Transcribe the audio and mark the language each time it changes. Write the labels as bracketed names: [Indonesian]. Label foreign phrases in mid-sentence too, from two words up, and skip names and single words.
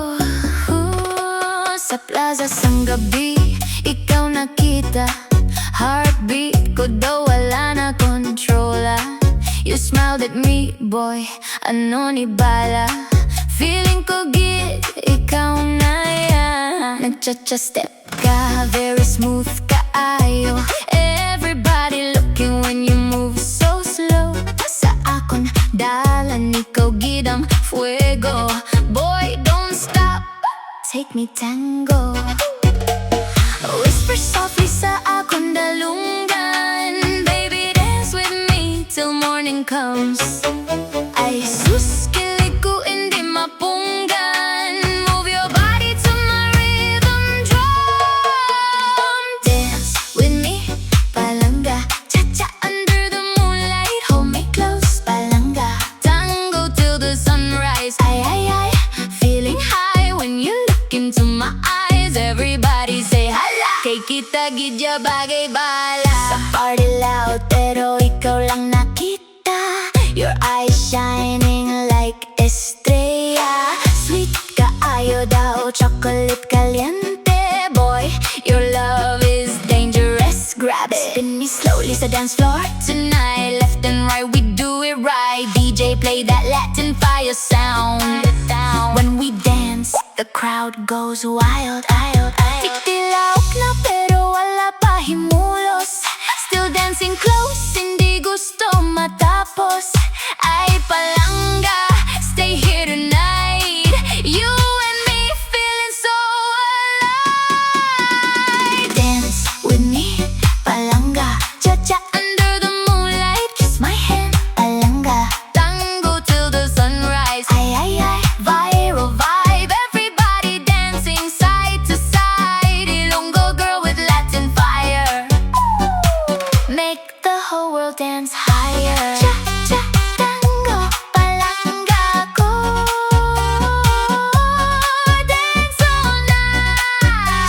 [Hiligaynon] Sa plaza sang gabi, ikaw nakita. Heartbeat ko daw wala na kontrola. [English] You smiled at me, boy, [Hiligaynon] ano ni bala. Feeling ko gid, ikaw na yan. Nag-cha-cha step ka, [English] very smooth [Hiligaynon] ka ayo. [English] Everybody looking when you move so slow. [Hiligaynon] Sa akon dalan, ikaw gid ang fuego. [English] Boy, don't stop, take me tango. Whisper softly [Hiligaynon] sa akon dalungan. [English] Baby, dance with me till morning comes. [Hiligaynon] Ay sus, kilig ko hindi mapunggan. [English] Move your body to my rhythm drum. Dance with me, palangga. Cha-cha under the moonlight. Hold me close, palangga. Tango till the sunrise. Ay, ay, ay, feeling high when you look into my eyes. Everybody say [Hiligaynon] hala, kay kita gidya bagay bala. Sa party loud pero ikaw lang nakita. [English] Your eyes shining like estrella. [Hiligaynon] Sweet ka ayo daw, [Spanish] chocolate caliente. [English] Boy, your love is dangerous, grab it. Spin me slowly sa dance floor tonight. Left and right, we do it right. DJ play that Latin fire sound. When we dance, the crowd goes wild. [Hiligaynon] Titilawak na pero wala pa himulos. [English] Still dancing close, [Hiligaynon] hindi gusto matapos. Ay palangga, [English] stay here tonight. You and me feeling so alive. Dance with me, palangga. Cha-cha under the moonlight. Kiss my hand, palangga. Tango till the sunrise. Ay, ay, ay, viral vibe. Everybody dancing side to side. Ilonggo girl with Latin fire. Make the whole world dance higher. [Hiligaynon] Cha-cha tango, palangga ko. [English] Dance all night.